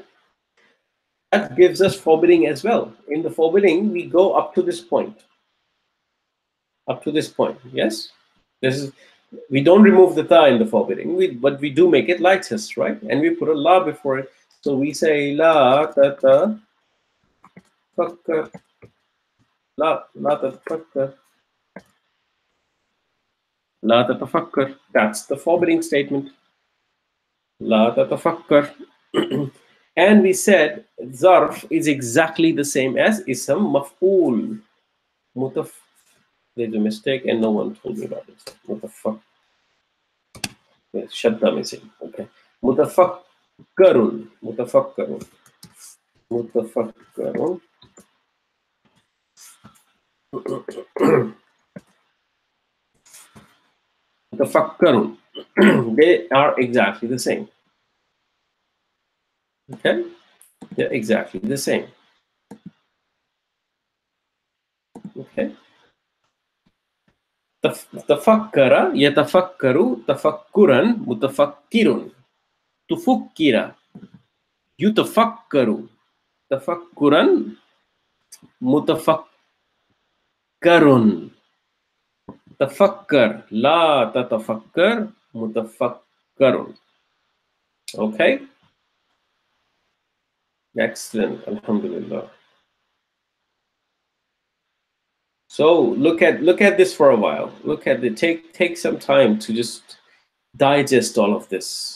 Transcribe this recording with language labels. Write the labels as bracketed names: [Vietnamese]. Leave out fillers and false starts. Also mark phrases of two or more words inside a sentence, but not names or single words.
[English] That gives us forbidding as well. In the forbidding, we go up to this point. Up to this point, yes? We don't remove the ta in the forbidding, but we do make it lightest, right? And we put a la before it. So we say [Arabic] لا تتفكر. لا تتفكر. لا تتفكر. [English] That's the forbidding statement. [Arabic] لا تتفكر. [English] And we said zarf is exactly the same as [Arabic] اسم مفعول. [English] There's a mistake and no one told me about this. Mutafak. There's shadda missing. Okay. [Arabic] متفكرون. متفكرون. متفكرون. متفكرون. [English] They are exactly the same. Okay? They're exactly the same. Okay? [Arabic] تفكر، يتفكر، تفكرا، متفكرون. تفكر، يتفكر، تفكرا، متفكرون. تفكر، لا تتفكر، متفكرون. [English] Okay? Excellent, alhamdulillah. So look at this for a while. Look at it. Take some time to just digest all of this.